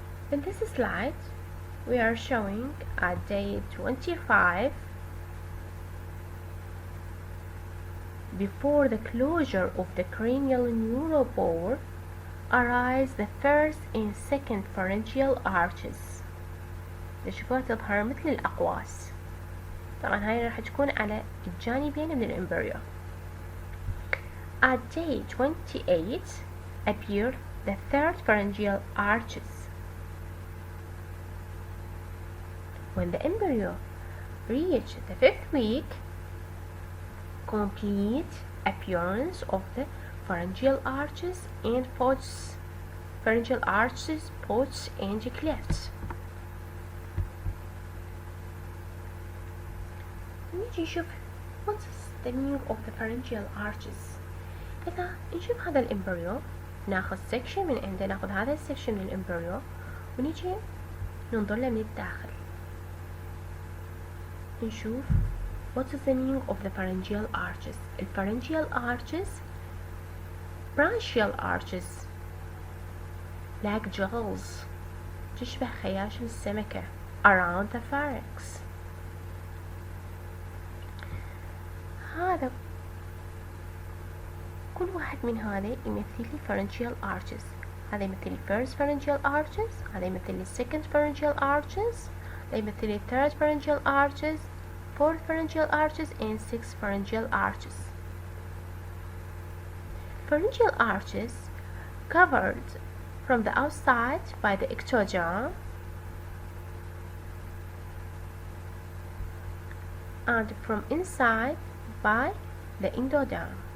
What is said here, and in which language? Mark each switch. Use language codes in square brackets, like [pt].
[en] In this slide, we are showing at day 25, before the closure of the cranial neuropore, arise the first and second pharyngeal arches. [ar] تشوفوها تظهر مثل الأقواس. طبعا هاي راح تكون على الجانبين من الإمبريو. [en] At day 28 appear the third pharyngeal arches. When the embryo reach the 5th week, complete appearance of the pharyngeal arches and pods, pharyngeal arches, pods and clefts. [ar] نيجي نشوف [en] what's the meaning of the pharyngeal arches. [ar] إذا نشوف هذا الإمبريو، ناخذ section من عنده، ناخذ هذا السكشن من الإمبريو ونيجي ننظر له من الداخل، نشوف [en] what is the meaning of the pharyngeal arches. الpharyngeal arches branchial arches like jaws [ar] تشبه خياشم السمكة [en] around the pharynx. [ar] هذا كل واحد من هذا يمثل لي pharyngeal arches. هذا يمثل لي [en] first pharyngeal arches، هذا يمثل لي second pharyngeal arches، هذا يمثل لي third pharyngeal arches، fourth pharyngeal arches and sixth pharyngeal arches. Pharyngeal arches covered from the outside by the ectoderm and from inside by the endoderm.